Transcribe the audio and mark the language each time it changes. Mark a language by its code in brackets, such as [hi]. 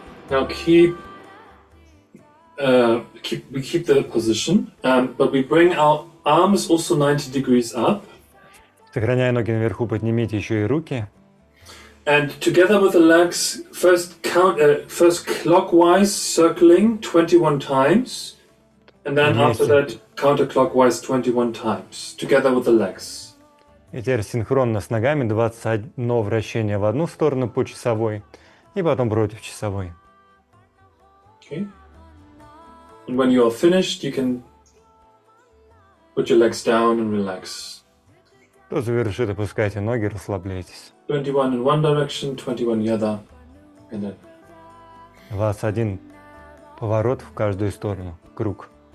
[en] Now we keep the position, but we bring our arms also 90 degrees up. [ru] Сохраняя ноги наверху, поднимите еще и руки. [en] And together with the legs, first clockwise circling 21 times, and then after that counterclockwise 21 times, together with the legs. [ru] И теперь синхронно с ногами 21 вращение в одну сторону по часовой, и потом против часовой. [en] Okay. And when you are finished, you can put your legs down and relax. [ru] Кто завершит, опускайте ноги, расслабляйтесь. [en] 21 in one direction, 21 the other, and then. [ru] У вас один поворот в каждую сторону, круг.